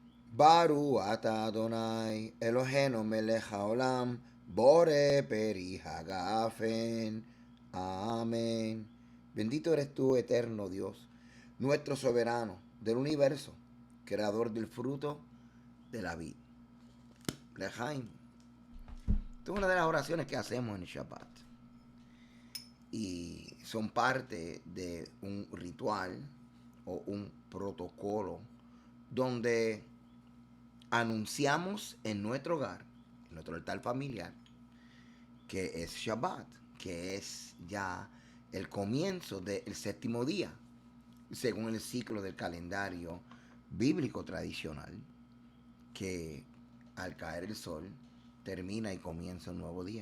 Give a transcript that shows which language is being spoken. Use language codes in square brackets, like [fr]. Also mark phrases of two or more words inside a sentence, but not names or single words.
[he] ברוך אתה אדני אלהינו מלך העולם בורא פרי הגפן. [es] Amén. Bendito eres tú, eterno Dios, nuestro soberano del universo, creador del fruto de la vid. Lejaim. Esta es una de las oraciones que hacemos en el Shabbat. Y son parte de un ritual o un protocolo donde anunciamos en nuestro hogar, en nuestro altar familiar, que es Shabbat, que es ya el comienzo del séptimo día, según el ciclo del calendario bíblico tradicional, que al caer el sol termina y comienza un nuevo día.